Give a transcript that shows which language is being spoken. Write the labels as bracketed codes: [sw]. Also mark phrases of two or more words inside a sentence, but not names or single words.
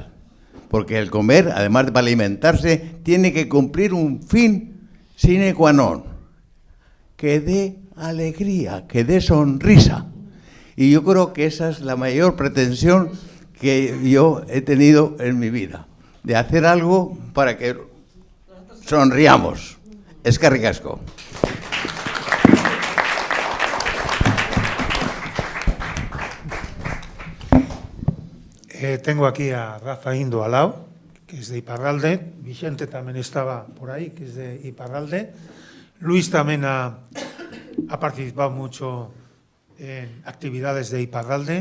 [es] Porque el comer, además de para alimentarse, tiene que cumplir un fin [la] sine qua non, [es] que dé alegría, que dé sonrisa. Y yo creo que esa es la mayor pretensión que yo he tenido en mi vida, de hacer algo para que sonriamos. [eu] Eskerrik asko. [es] Tengo aquí a Rafa Indo al lado, que es de Iparralde. Vicente también estaba por ahí, que es de Iparralde. Luis también ha participado mucho en actividades de Iparralde.